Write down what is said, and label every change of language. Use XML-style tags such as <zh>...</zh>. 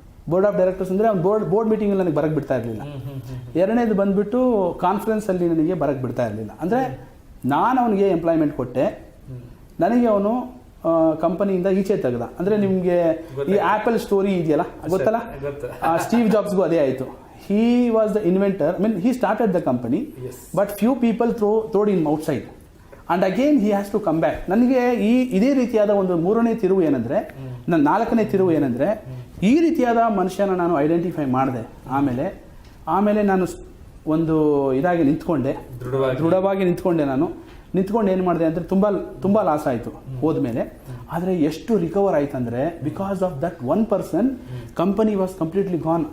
<kn>Board of directors ಅಂದರೆ ಅವ್ನು board ಮೀಟಿಂಗಲ್ಲಿ ನನಗೆ ಬರಕ್ಕೆ ಬಿಡ್ತಾ ಇರಲಿಲ್ಲ. ಎರಡನೇದು ಬಂದುಬಿಟ್ಟು ಕಾನ್ಫರೆನ್ಸಲ್ಲಿ ನನಗೆ ಬರಕ್ಕೆ ಬಿಡ್ತಾ ಇರಲಿಲ್ಲ. ಅಂದರೆ ನಾನು ಅವನಿಗೆ ಎಂಪ್ಲಾಯ್ಮೆಂಟ್ ಕೊಟ್ಟೆ, ನನಗೆ ಅವನು ಕಂಪನಿಯಿಂದ ಈಚೆ ತೆಗೆದ. ಅಂದರೆ ನಿಮಗೆ ಈ ಆ್ಯಪಲ್ ಸ್ಟೋರಿ ಇದೆಯಲ್ಲ ಗೊತ್ತಲ್ಲ, ಸ್ಟೀವ್ ಜಾಬ್ಸ್ಗೂ ಅದೇ ಆಯಿತು.</kn> <en>He was the inventor. I mean, he started the company, yes. But few people throwed him outside. And again he has to come back.</en> <kn>ನನಗೆ ಇದೇ ರೀತಿಯಾದ ಒಂದು 3ನೇ ತಿರುವು ಏನಂದರೆ, ನನ್ನ 4ನೇ ತಿರುವು ಏನಂದರೆ, ಈ ರೀತಿಯಾದ ಮನುಷ್ಯನ ನಾನು ಐಡೆಂಟಿಫೈ ಮಾಡಿದೆ. ಆಮೇಲೆ ನಾನು ಒಂದು ಇದಾಗಿ ನಿಂತ್ಕೊಂಡೆ, ದೃಢವಾಗಿ ನಿಂತ್ಕೊಂಡೆ. ನಿಂತ್ಕೊಂಡು ಏನು ಮಾಡಿದೆ ಅಂದರೆ, ತುಂಬ ಲಾಸ್ ಆಯಿತು ಹೋದ್ಮೇಲೆ. ಆದರೆ ಎಷ್ಟು ರಿಕವರ್ ಆಯ್ತು ಅಂದರೆ,</kn> <en>Because of that one person company was completely gone.</en>